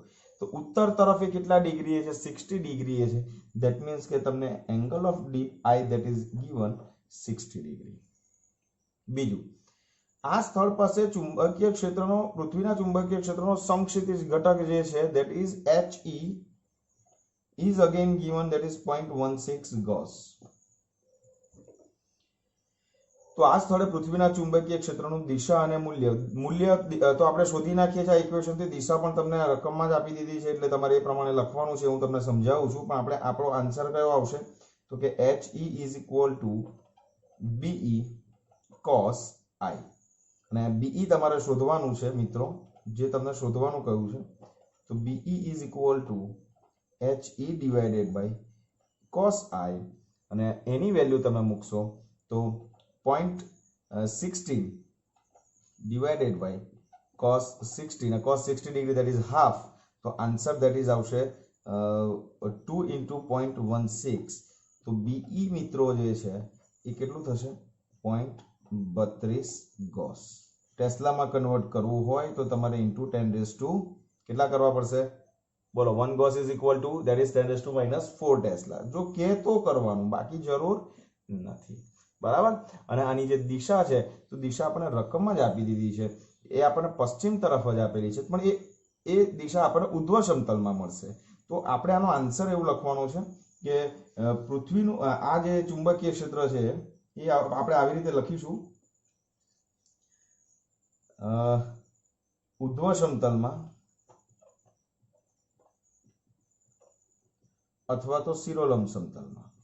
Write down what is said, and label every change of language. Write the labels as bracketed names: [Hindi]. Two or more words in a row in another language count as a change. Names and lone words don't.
[Gujarati] તો ઉત્તર તરફ એ કેટલા ડિગ્રી છે? 60 ડિગ્રી છે. [English] that means [Gujarati] કે તમને [English] angle of dip I that is given 60 degree. [Gujarati] બીજું, આ સ્થળ પાસે ચુંબકીય ક્ષેત્રનો પૃથ્વીના ચુંબકીય ક્ષેત્રનો સમક્ષિતિજ ઘટક જે છે [English] that is HE is again given that is [Gujarati] 0.16 ગોસ. તો આ સ્થળે પૃથ્વીના ચુંબકીય ક્ષેત્રનું દિશા અને મૂલ્ય તો આપણે શોધી નાખીએ છીએ. આ ઇક્વેશનથી દિશા પણ તમને રકમમાં જ આપી દીધી છે, એટલે તમારે એ પ્રમાણે લખવાનું છે. હું તમને સમજાવું છું, પણ આપણે આપણો આન્સર કયો આવશે તો કે [English] HE is equal to BE cos I. [Gujarati] અને BE તમારે શોધવાનું છે મિત્રો, જે તમને શોધવાનું કહ્યું છે. [English] તો BE is equal to HE divided by cos I, [Gujarati] અને એની વેલ્યુ તમે મૂકશો તો [English] 0.16 divided by cos 60, and cos 60 degree that is half. [Gujarati] તો આન્સર [English] that is [Gujarati] આવશે 2 into 0.16. તો BE મિત્રો જે છે એ કેટલું થશે 0.32 ગોસ. ટેસ્લામાં કન્વર્ટ કરવું હોય તો તમારે ઇન્ટુ 10 કેટલા કરવા પડશે બોલો? 1 ગોસ [English] is equal to that is [Gujarati] 10 - 4 ટેસ્લા. જો કે તો કરવાનું, બાકી જરૂર નથી. બરાબર. અને આની જે દિશા છે તો દિશા આપણને રકમમાં જ આપી દીધી છે, એ આપણને પશ્ચિમ તરફ જ આપેલી છે, પણ એ દિશા આપણને ઉધ્વ સમતલમાં મળશે. તો આપણે આનો આન્સર એવું લખવાનો છે કે પૃથ્વીનું આ જે ચુંબકીય ક્ષેત્ર છે એ આપણે આવી રીતે લખીશું, ઉધ્વ સમતલમાં અથવા તો શિરોલંબ સમતલમાં.